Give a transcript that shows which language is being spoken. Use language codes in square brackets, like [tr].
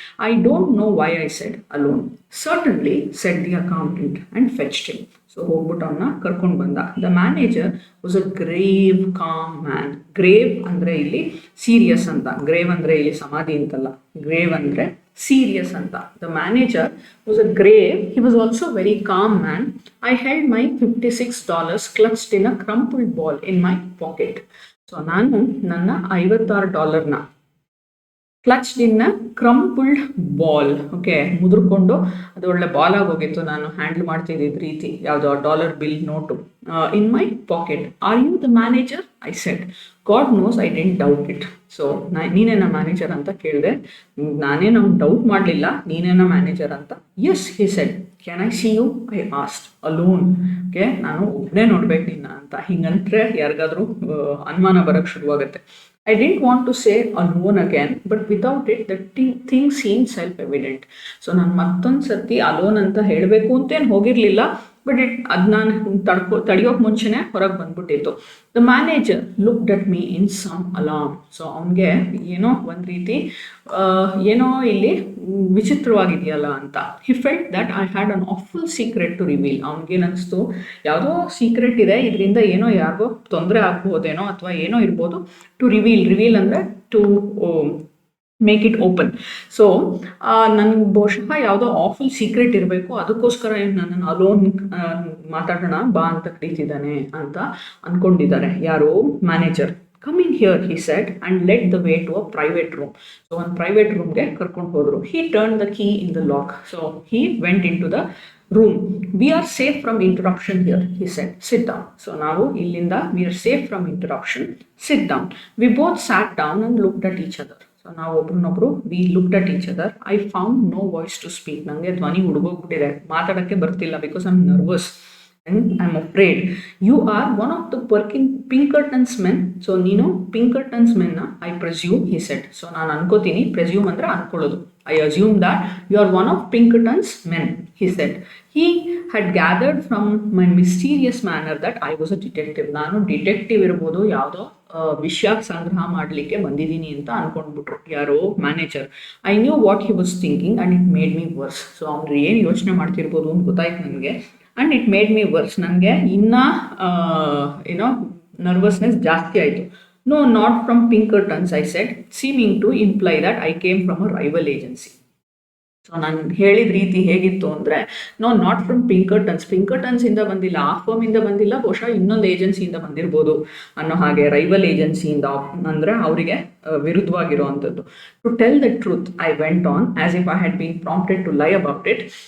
[en] I don't know why I said alone. Certainly said the accountant and fetched him. [kn] So ಹೋಗ್ಬಿಟ್ಟು ಅವನ್ನ ಕರ್ಕೊಂಡು ಬಂದ. [en] The manager was a grave calm man. [kn] Grave ಅಂದರೆ ಇಲ್ಲಿ serious ಅಂತ. Grave ಅಂದರೆ ಇಲ್ಲಿ ಸಮಾಧಿ ಅಂತಲ್ಲ, ಗ್ರೇವ್ ಅಂದರೆ serious anta. [en] The manager was a grave. He was also a very calm man. I held my $56 clutched in a crumpled ball in my pocket. [kn] So ನಾನು ನನ್ನ $56ನ [en] clutched in crumpled ball, [kn] ಓಕೆ, ಮುದ್ರಕೊಂಡು ಅದು ಒಳ್ಳೆ ಬಾಲ್ ಆಗೋಗಿತ್ತು. ನಾನು ಹ್ಯಾಂಡಲ್ ಮಾಡ್ತಿದ್ದಿದ್ದ ರೀತಿ ಯಾವುದೋ $1 bill note [en] In my pocket. Are you the manager? I said. God knows I didn't doubt it. [kn] So ನೀನೇನ manager ಅಂತ ಕೇಳಿದೆ. ನಾನೇನು ಡೌಟ್ ಮಾಡಲಿಲ್ಲ, ನೀನೇನ ಮ್ಯಾನೇಜರ್ ಅಂತ. [en] Yes he said. Can I see you? I asked. Alone. [kn] Okay, ನಾನು ಒಬ್ಬನೇ ನೋಡ್ಬೇಕು ನಿನ್ನ ಅಂತ. ಹಿಂಗಂದ್ರೆ ಯಾರಿಗಾದ್ರೂ ಅನುಮಾನ ಬರೋಕ್ಕೆ ಶುರುವಾಗುತ್ತೆ. [en] I didn't want to say alone again, but without it, the thing seemed self-evident. [kn] So ನಾನು ಮತ್ತೊಂದು ಸರ್ತಿ ಅಲೋನ್ ಅಂತ ಹೇಳಬೇಕು ಅಂತೇನು ಹೋಗಿರಲಿಲ್ಲ, ಬಟ್ ಅದು ನಾನು ತಡೆಯೋಕೆ ಮುಂಚೆನೇ ಹೊರಗೆ ಬಂದ್ಬಿಟ್ಟಿತ್ತು. [en] The manager looked at me in some alarm. [kn] So ಅವನಿಗೆ ಏನೋ ಒಂದು ರೀತಿ ಏನೋ ಇಲ್ಲಿ ವಿಚಿತ್ರವಾಗಿದೆಯಲ್ಲ ಅಂತ. [en] He felt that I had an awful secret to reveal. [kn] ಅವನಿಗೇನಿಸ್ತು ಯಾವುದೋ ಸೀಕ್ರೆಟ್ ಇದೆ, ಇದರಿಂದ ಏನೋ ಯಾರಿಗೋ ತೊಂದರೆ ಆಗ್ಬೋದೇನೋ ಅಥವಾ ಏನೋ ಇರ್ಬೋದು. [en] To reveal ಅಂದರೆ to make it open. [kn] So ನನಗೆ ಬಹುಶಃ ಯಾವುದೋ ಆಫುಲ್ ಸೀಕ್ರೆಟ್ ಇರಬೇಕು, ಅದಕ್ಕೋಸ್ಕರ ನನ್ನನ್ನು ಅಲೋನ್ ಮಾತಾಡೋಣ ಬಾ ಅಂತ ಕರೀತಿದ್ದಾನೆ ಅಂತ ಅಂದ್ಕೊಂಡಿದ್ದಾರೆ ಯಾರೋ manager. [en] Come in here, he said, and led the way to a private room. [kn] So ಒಂದು ಪ್ರೈವೇಟ್ ರೂಮ್ಗೆ ಕರ್ಕೊಂಡು ಹೋದರು. [en] He turn the key in the lock. So he went into the room. We are safe from interruption here, he said. Sit down. So [kn] ನಾವು ಇಲ್ಲಿಂದ [en] we are safe from interruption. Sit down. We both sat down and looked at each other. [kn] So ನಾವು ಒಬ್ರನ್ನೊಬ್ರು [en] we looked at each other. I found no voice to speak. [kn] ನನಗೆ ಧ್ವನಿ ಹುಡುಗೋಗ್ಬಿಟ್ಟಿದೆ, ಮಾತಾಡೋಕ್ಕೆ ಬರ್ತಿಲ್ಲ, [en] because I'm nervous and I'm afraid. You are one of the Pinkerton's men. [kn] So ನೀನು [en] Pinkerton's men, I presume, he said. [kn] So ನಾನು ಅನ್ಕೋತೀನಿ, presume ಅಂದರೆ ಅನ್ಕೊಳ್ಳೋದು. [en] I assume that you are one of Pinkerton's men, he said. He had gathered from my mysterious manner that I was a detective. [kn] ನಾನು detective ಇರ್ಬೋದು, ಯಾವುದೋ ವಿಷಯ ಸಂಗ್ರಹ ಮಾಡಲಿಕ್ಕೆ ಬಂದಿದ್ದೀನಿ ಅಂತ ಅನ್ಕೊಂಡ್ಬಿಟ್ರು ಯಾರೋ manager. [en] I knew what he was thinking and it made me worse. [kn] So ಅವ್ರು ಏನು ಯೋಚನೆ ಮಾಡ್ತಿರ್ಬೋದು ಅಂತ ಗೊತ್ತಾಯ್ತು ನನಗೆ. [en] And it made me worse. [kn] ನನಗೆ ಇನ್ನೂ ಏನೋ ನರ್ವಸ್ನೆಸ್ ಜಾಸ್ತಿ ಆಯಿತು. [en] No, not from Pinkerton's, I said, seeming to imply that I came from a rival agency. [kn] So ನಾನು ಹೇಳಿದ ರೀತಿ ಹೇಗಿತ್ತು ಅಂದರೆ, [en] no not from [kn] ಪಿಂಕರ್ಟನ್ಸಿಂದ ಬಂದಿಲ್ಲ, ಆ ಫರ್ಮಿಂದ ಬಂದಿಲ್ಲ, ಬಹುಶಃ ಇನ್ನೊಂದು ಏಜೆನ್ಸಿಯಿಂದ ಬಂದಿರ್ಬೋದು ಅನ್ನೋ ಹಾಗೆ. ರೈವಲ್ ಏಜೆನ್ಸಿಯಿಂದ ಅಂದರೆ ಅವರಿಗೆ ವಿರುದ್ಧವಾಗಿರುವಂಥದ್ದು. [en] To tell the truth I went on as if I had been prompted to lie about it.